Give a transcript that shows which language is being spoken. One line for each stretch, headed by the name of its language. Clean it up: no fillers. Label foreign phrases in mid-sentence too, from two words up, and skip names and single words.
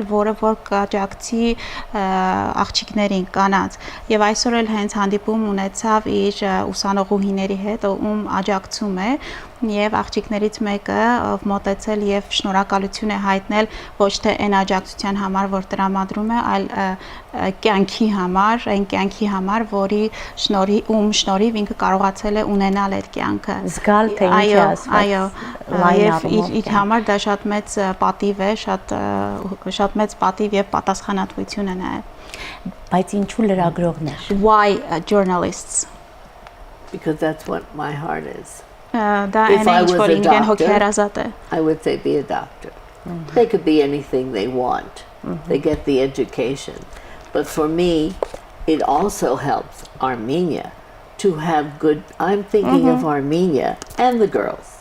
Armenian: որը որ կաջակցի աղջիկներին կանանց եւ այսօր էլ հենց հանդիպում ունեցավ իր ուսանողուհիների հետ, ում աջակցում է եւ աղջիկներից մեկը ով մոտեցել եւ շնորհակալություն է հայտնել ոչ թե այն աջակցության համար, որ տրամադրում է, այլ կյանքի համար, այն կյանքի համար, որի շնորհիվ ինքը կարողացել է ունենալ այդ կյանքը։ Զգալ թե ինչ է ասված։ Այո, եւ իր համար դա շատ մեծ պատիվ է, շատ մեծ պատիվ եւ պատասխանատվություն է նաեւ։ Բայց ինչու լրագրողներ?
English: Why journalists? Because that's what my heart is. If I was a doctor, I would say be a doctor. They could be anything they want. They get the education. But for me, it also helps Armenia to have good, I'm thinking of Armenia and the girls.